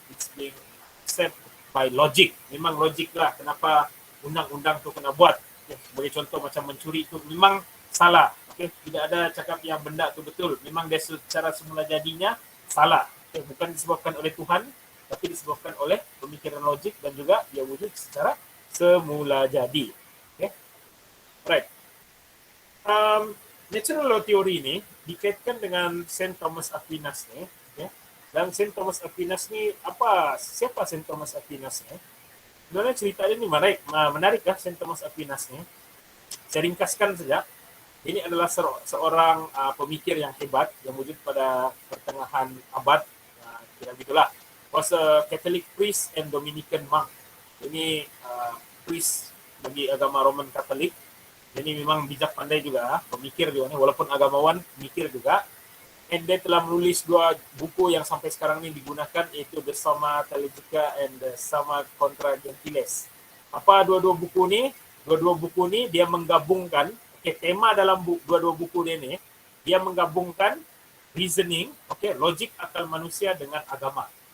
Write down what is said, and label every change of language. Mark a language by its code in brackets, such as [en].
[en] It's being accepted by logic. [ms] Memang logik lah kenapa undang-undang tu kena buat. Okay. Sebagai contoh macam mencuri tu memang salah. Okay. Tidak ada cakap yang benda tu betul. Memang dia secara semula jadinya salah. Okay. Bukan disebabkan oleh Tuhan, tapi disebabkan oleh pemikiran logik dan juga dia wujud secara semula jadi. Okay. Right. Natural law theory ni dikaitkan dengan Saint Thomas Aquinas ni. Okay. Dan Saint Thomas Aquinas ni siapa Saint Thomas Aquinas ni? Sebenarnya cerita dia ni menarik lah Saint Thomas Aquinas ni. Saya ringkaskan saja. Ini adalah seorang pemikir yang hebat yang wujud pada pertengahan abad kira gitulah. [en] Was a Catholic priest and Dominican monk. [ms] Ini priest bagi agama Roman Katolik. Ini memang bijak pandai juga, pemikir juga ni, walaupun agamawan, pemikir juga. And dia telah menulis 2 buku yang sampai sekarang ini digunakan, iaitu The Summa Theologica and The Summa Contra Gentiles. Apa dua-dua buku ni? Dua-dua buku ni dia menggabungkan, tema dalam dua-dua buku ni, dia menggabungkan reasoning, logik akal manusia dengan agama.